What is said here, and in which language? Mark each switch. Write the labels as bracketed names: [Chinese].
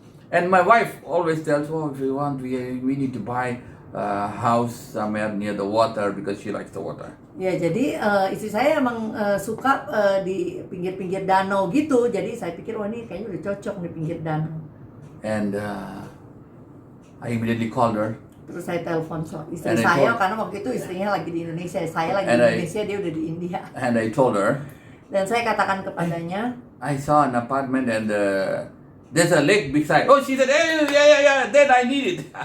[English] And my wife always tells, oh, if you want, we need to buy a house somewhere near the water because she likes the water. [Indonesian] Ya jadi istri saya emang suka di pinggir-pinggir danau gitu. Jadi saya pikir wah ini kayaknya udah cocok di pinggir danau. [English] And I immediately called her. [Indonesian] Terus saya telepon istri [English] And I [Indonesian] saya [English] told- [Indonesian] karena waktu itu istrinya lagi di Indonesia, saya lagi [English] And [Indonesian] di Indonesia, dia udah di India. [English] And I told her, [Indonesian] Dan saya katakan kepadanya, [English] I saw an apartment and there's a lake beside. Oh, she said, hey, yeah, then I need it.